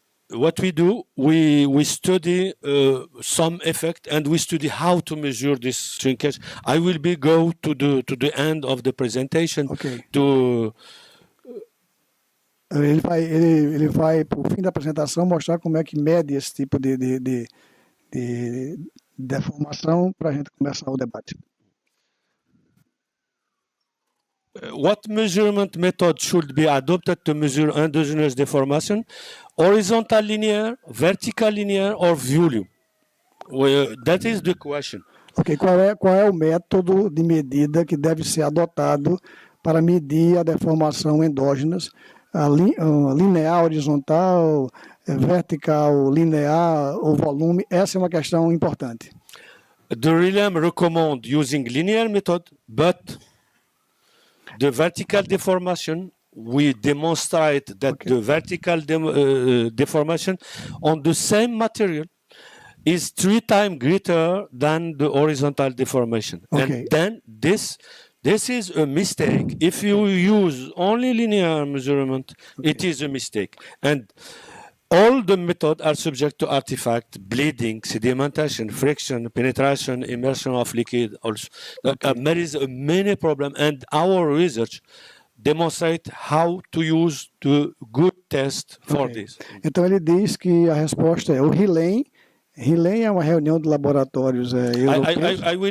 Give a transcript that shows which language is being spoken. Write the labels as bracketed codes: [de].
[en] what we do, we study some effect, and we study how to measure this shrinkage. I will go to the end of the presentation. Ok. To [pt] Ele vai, por fim da apresentação, mostrar como é que mede esse tipo de deformação para a gente começar o debate. [en] what measurement method should be adopted to measure endogenous deformation? Horizontal linear, vertical linear, or volume? Well, that is the question. [pt] Ok, qual é o método de medida que deve ser adotado para medir a deformação endógenas? Linear, horizontal, vertical, linear ou volume? Essa é uma questão importante. [en] The RILAM recommend using linear method, but the vertical deformation, we demonstrate that the vertical deformation on the same material is 3 times greater than the horizontal deformation. Okay. And then this is a mistake. If you use only linear measurement, it is a mistake. And all the methods are subject to artifact, bleeding, sedimentation, friction, penetration, immersion of liquid. Also, there is a many problem, and our research demonstrate how to use the good test for this. [pt] Então ele diz que a resposta é o RILAM. RILAM é uma reunião de laboratórios europeus.